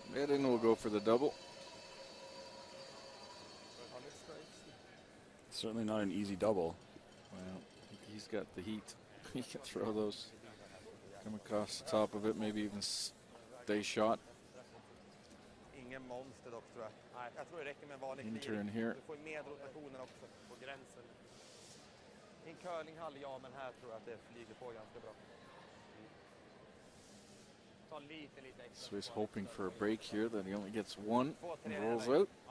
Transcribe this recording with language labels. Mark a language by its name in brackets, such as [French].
[English] Edin will go for the double. Certainly not an easy double. Well, he's got the heat. He can throw those. Come across the top of it, maybe even stay shot. [Swedish] Ingen monster dock, tror jag. Nej, jag tror det räcker med en vanlig [English] Intern here. [Swedish] Du får med rotationen också på gränsen. I en curlinghall, ja, men här tror jag att det flyger på ganska bra. Ta lite extra. [English] Swiss hoping for a break here, that he only gets 1 and rolls out.